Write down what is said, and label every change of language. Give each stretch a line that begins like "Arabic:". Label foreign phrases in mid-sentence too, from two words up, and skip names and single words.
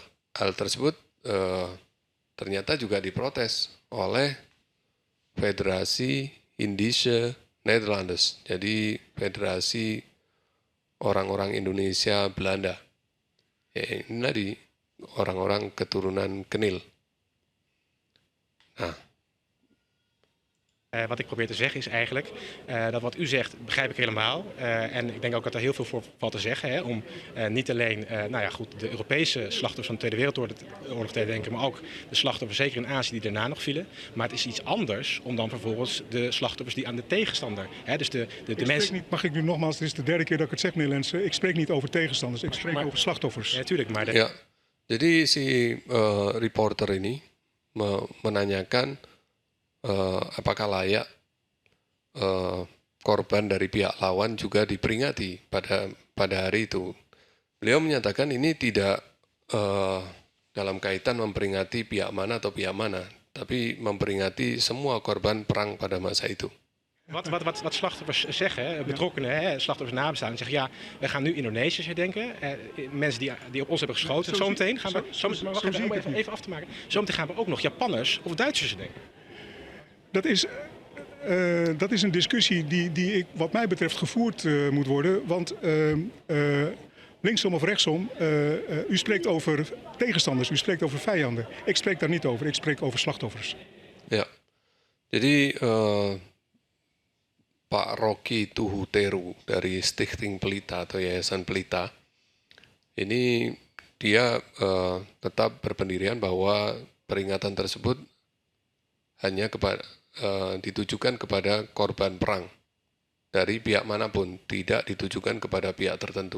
Indonesian: Hal tersebut ternyata juga diprotes oleh Federasi Indische Nederlanders, jadi Federasi orang-orang Indonesia Belanda. Ya, ini tadi orang-orang keturunan Kenil. Nah,
Dutch: Wat ik probeer te zeggen is eigenlijk dat wat u zegt, begrijp ik helemaal. En ik denk ook dat er heel veel voor valt te zeggen. Hè, om niet alleen de Europese slachtoffers van de Tweede Wereldoorlog te denken, maar ook de slachtoffers, zeker in Azië, die daarna nog vielen. Maar het is iets anders om dan vervolgens de slachtoffers die aan de tegenstander. Hè, dus de mensen. Mag ik nu nogmaals, dit is de derde keer dat ik het zeg, meneer Lensen. Ik spreek niet over tegenstanders, ik spreek over slachtoffers. Ja, natuurlijk, maar
Indonesian: ya, jadi si reporter ini menanyakan apakah layak korban dari pihak lawan juga diperingati pada hari itu. Beliau menyatakan ini tidak dalam kaitan memperingati pihak mana atau pihak mana, tapi memperingati semua korban perang pada masa itu.
Dutch: Wat slachtoffers zeggen, betrokkenen, slachtoffers nabestaanden, zeggen ja, we gaan nu Indonesiërs herdenken. Mensen die op ons hebben geschoten. Zometeen gaan we, even af te maken. Zometeen gaan we ook nog Japanners of Duitsers herdenken. Dat is een discussie die wat mij betreft gevoerd moet worden. Want linksom of rechtsom, u spreekt over tegenstanders, u spreekt over vijanden. Ik spreek daar niet over, ik spreek over slachtoffers.
Indonesian: Ya, jadi Pak Rocky Tuhuteru dari Stichting Pelita atau Yayasan Pelita, ini dia tetap berpendirian bahwa peringatan tersebut hanya ditujukan kepada korban perang dari pihak manapun, tidak ditujukan kepada pihak tertentu.